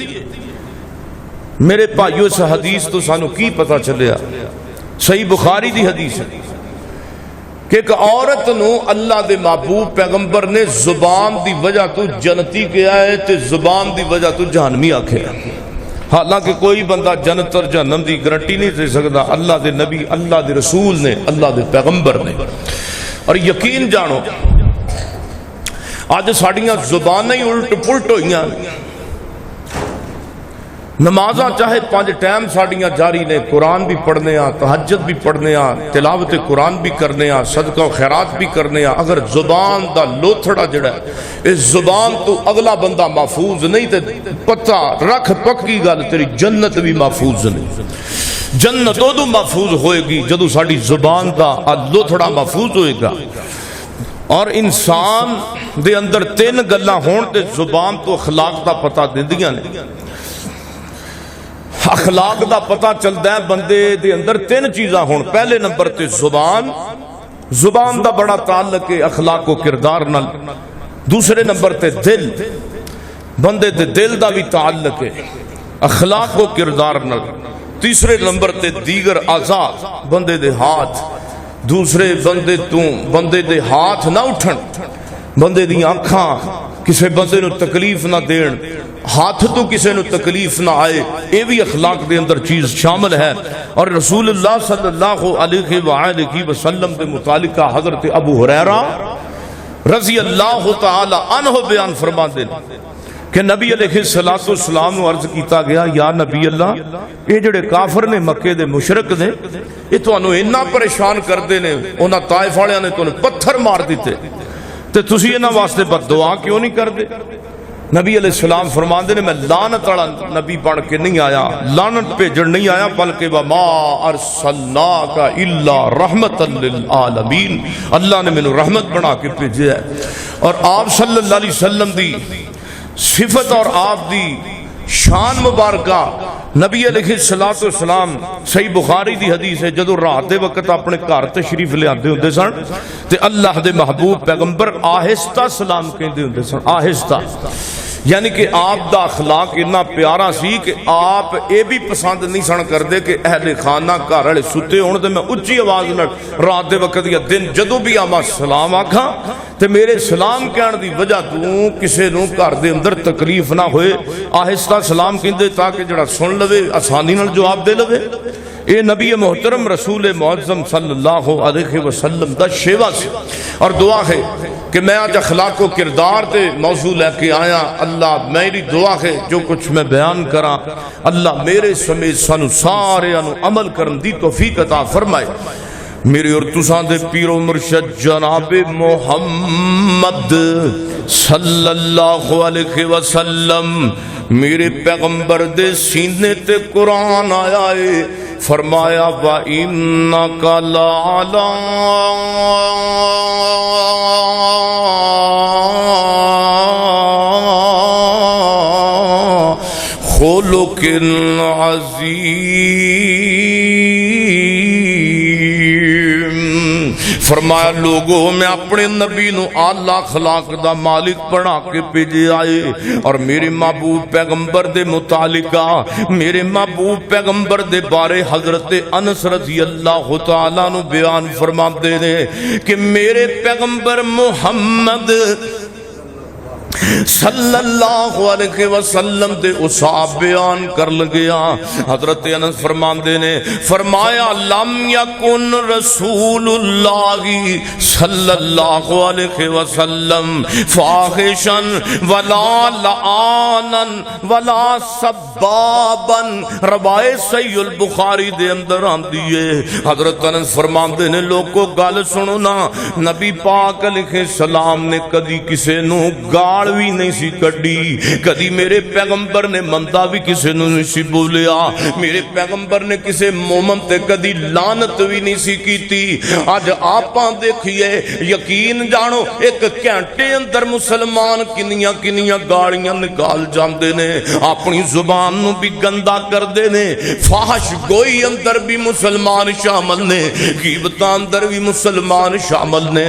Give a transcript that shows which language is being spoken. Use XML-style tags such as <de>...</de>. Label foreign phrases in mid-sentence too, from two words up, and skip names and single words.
<pa>میرے بھائیو اس حدیث تو سانو کی پتہ چلیا، صحیح بخاری دی حدیث ہے کہ ایک عورت نو اللہ دے محبوب پیغمبر نے زبان دی وجہ تو جنتی کیا ہے تے زبان دی وجہ تو جہنمی آکھے۔ حالانکہ کوئی بندہ جنت اور جہنم دی گارنٹی نہیں دے سکتا، اللہ دے نبی، اللہ دے رسول نے، اللہ دے پیغمبر نے۔ اور یقین جانو آج ساڑیاں زبانیں ہی الٹ پلٹ ہوئیاں، نمازاں چاہے 5 ٹائم ساڑیاں جاری نے، قرآن بھی پڑھنے ہاں، تہجد بھی پڑھنے ہاں، تلاوت قرآن بھی کرنے ہاں، صدقہ و خیرات بھی کرنے ہاں، اگر زبان دا لوتھڑا جڑا ہے اس زبان تو اگلا بندہ محفوظ نہیں تے پتہ رکھ پکی گل تیری جنت بھی محفوظ نہیں۔ جنت ادو محفوظ ہوئے گی جدو ساڑی زبان دا لوتھڑا محفوظ ہوئے گا۔ اور انسان دے اندر 3 گلاں ہون تے زبان تو اخلاق دا پتہ دیندیاں نے۔ اخلاق دا پتہ چلتا ہے بندے دے اندر 3 چیزاں ہون۔ پہلے نمبر تے زبان دا بڑا تعلق ہے اخلاق و کردار نال۔ دوسرے نمبر تے دل، بندے دے دل دا بھی تعلق ہے اخلاق و کردار نال۔ تیسرے نمبر تے دیگر اعضاء، بندے دے ہاتھ، دوسرے بندے دے ہاتھ نہ اٹھن، بندے دی آنکھاں کسے بندے نو تکلیف نہ دین، ہاتھ تو کسے نو تکلیف نہ آئے، یہ بھی اخلاق دے اندر چیز شامل ہے۔ اور رسول اللہ صلی اللہ علیہ وآلہ وسلم دے متعلقہ حضرت ابو ہریرہ رضی اللہ تعالی عنہ بیان فرما دے کہ نبی علیہ السلام نے عرض کیتا گیا، یا نبی اللہ یہ جڑے کافر نے مکے دے مشرک نے یہ تانوں اتنا پریشان کردے نے، انہاں طائف والےاں نے تانوں پتھر مار دیتے تے تسی انہاں واسطے بد دعا کیوں نہیں کردے؟ نبی علیہ السلام فرماندے نے میں لعنت والا نبی بن کے نہیں آیا، لعنت بھیجن نہیں آیا، بلکہ</pa> <ar>وما ارسلناک الا رحمتا للعالمین،</ar> <pa>اللہ نے مینوں رحمت بنا کے بھیجا ہے۔ اور آپ صلی اللہ علیہ وسلم دی صفت اور آپ دی شان مبارکہ، نبی علیہ السلام صحیح بخاری دی حدیث ہے، جدو رات دے وقت اپنے گھر تشریف لے آندے ہوندے سن تے اللہ دے محبوب پیغمبر آہستہ سلام کہندے ہوندے سن، آہستہ، یعنی کہ آپ دا اخلاق اتنا پیارا سی کہ آپ اے بھی پسند نہیں سن کردے کہ اہل خانہ گھر والے ستے ہون تے میں اچھی آواز نال رات دے وقت یا دن جدو بھی آواں سلام آکھاں تے میرے سلام کہن دی وجہ تو کسے نوں گھر دے اندر تکلیف نہ ہوئے، آہستہ سلام کہندے تاکہ جڑا سن لوے آسانی نال جواب دے لوے۔ اے نبی محترم رسول معظم صلی اللہ علیہ وسلم دا شیوا سی۔ اور دعا ہے کہ میں آج اخلاق و کردار تے موضوع لے کے آیا، اللہ میری دعا ہے جو کچھ میں بیان کراں اللہ میرے سمیت سانو سارے انو عمل کرن دی توفیق عطا فرمائے۔ میرے اور تساں دے پیر و مرشد جناب محمد صلی اللہ علیہ وسلم میرے پیغمبر دے سینے تے قرآن آیا ہے، فرمایا</pa> <ar>وَإِنَّكَ لَعَلَىٰ خُلُقٍ عَظِيمٍ۔</ar> <pa>فرمایا لوگوں میں اپنے نبی نو اعلی اخلاق دا مالک بنا کے بھیجے آئے، اور میرے محبوب پیغمبر دے متعلقہ میرے محبوب پیغمبر دے بارے حضرت انس رضی اللہ تعالیٰ نو بیان فرما دے نے کہ میرے پیغمبر محمد صلی اللہ علیہ وسلم دے اصحاب بیان کر لگیا. حضرت انس فرماندے نے فرمایا</pa> <ar>لم یکن رسول اللہ صلی اللہ علیہ وسلم فاحشا ولا لعانا ولا سبابا.</ar> <pa>روایت صحیح البخاری دے اندر آندی ہے. حضرت انس فرماندے نے لوگوں گل سنو نا, نبی پاک علیہ السلام نے کدی کسے نو گال بھی نہیں سی کڈی, کدی میرے پیغمبر نے مندا بھی کسے نو نہیں سی بولیا, میرے پیغمبر نے کسے مومن تے کدی لعنت بھی نہیں سی کیتی. اج آپاں دیکھیے یقین جانو ایک گھنٹے اندر مسلمان کنیاں کنیاں گالیاں نکال جاندے نے, اپنی زبان نو بھی گندا کردے نے, فحش گوئی اندر بھی مسلمان شامل نے, غیبتاں اندر بھی مسلمان شامل نے.</pa>